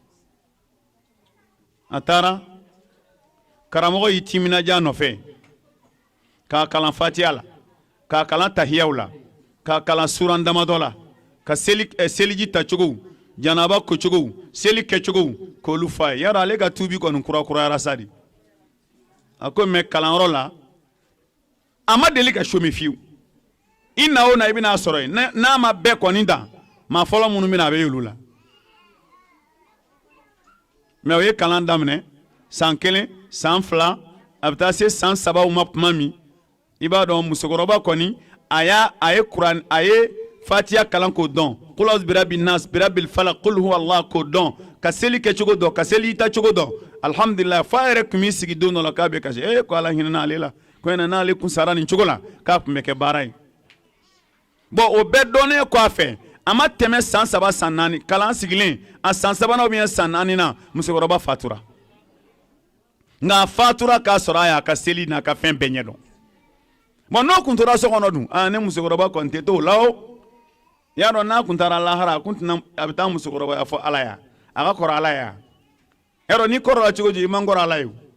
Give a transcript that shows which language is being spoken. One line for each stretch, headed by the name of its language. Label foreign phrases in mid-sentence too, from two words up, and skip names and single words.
Bambara: a taara karamɔgɔ y'i timinaja nɔfɛ k'a kalan fatiya la k'a kalan tahiyaw la k'a kalan suran damadɔ la ka seliji tacogo janaba kocogo seli kɛcogo k'olu f'a ye yarɔ ale ka tuubi kɔni kurakurayara sa de a ko mɛ kalanyɔrɔ la a ma deli ka somi fiyewu i na o na i bɛna sɔrɔ yen n'a ma bɛɛ kɔni dan maa fɔlɔ minnu bɛna a bɛ y'olu la mɛ o ye kalan daminɛ san 1 san 2 a bɛ taa se san 3 ma tuma min i b'a dɔn musokɔrɔba kɔni a ye fatiya kalan k'o dɔn
Arabic: قل أعوذ برب الناس برب الفلق قل هو الله
Bambara: k'o dɔn ka seli kɛcogo dɔn ka seli tacogo dɔn alhamdulillah fa yɛrɛ tun b'i sigi don dɔ la k'a bɛ kasi ko ala hinɛna ale la ko n'ale kun sara nin cogo la k'a tun bɛ kɛ baara ye bon o bɛɛ dɔnnen kɔfɛ a ma tɛmɛ san 3 san 4 kalan sigilen a san 3nan
French: ou bien
Bambara: san 4 nan musokɔrɔba fatura nka a fatura k'a sɔrɔ a y'a ka seli n'a ka fɛn bɛɛ ɲɛdɔn bon n'o kun tora so kɔnɔ dun ne musokɔrɔba kɔni tɛ t'o la o y'a dɔn n'a kun taara lahara a bɛ taa musokɔrɔbaya fɔ ala ya a ka kɔrɔ ala ya yarɔ ni kɔrɔla cogo cogo i man kɔrɔ ala ye